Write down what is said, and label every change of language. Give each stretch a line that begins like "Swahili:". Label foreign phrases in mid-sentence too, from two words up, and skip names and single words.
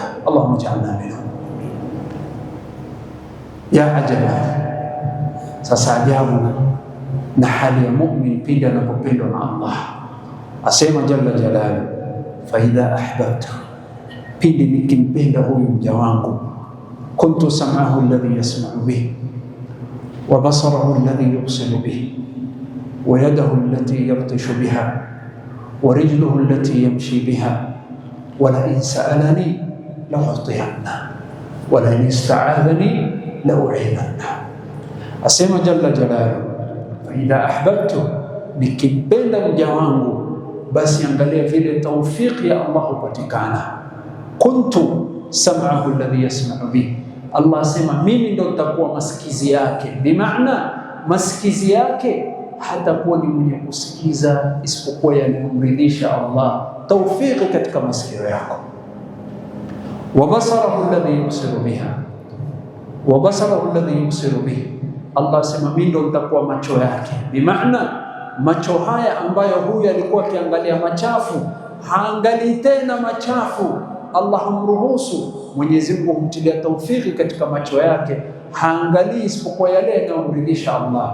Arabic: اللهم اجعلنا منهم.
Swahili: Ya ajaba, sasa ajabu na hali ya mu'min pindi anapopendwa na Allah. Asema
Arabic: جل جلاله فإذا أحببت,
Swahili: pindi nikimpenda huyu mja wangu,
Arabic: كنت سمعه الذي يسمع به وبصره الذي يبصر به ويده التي يبطش بها ورجله التي يمشي بها ولئن سألني لأعطين ولئن استعاذني لأعيذن.
Swahili: Asema
Arabic: جل جلاله فإذا أحببت,
Swahili: nikimpenda mja wangu, basi angalia vile taufiki ya Allah hupatikana.
Arabic: كنت سمعه الذي يسمع به,
Swahili: Allah asema mimi ndo nitakuwa masikizi yake, bimaana masikizi yake hatakuwa ni mwenye kusikiza isipokuwa yanayomridhisha Allah, taufiki katika masikio yako.
Arabic: وبصره الذي يبصر بها, وبصره الذي يبصر به,
Swahili: Allah asema mimi ndo nitakuwa macho yake, bimaana macho haya ambayo huyu alikuwa akiangalia machafu haangalii tena machafu. Allah humruhusu, Mwenyezi Mungu humtilia taufiki katika macho yake, haangalii isipokuwa yale yanayomridhisha Allah.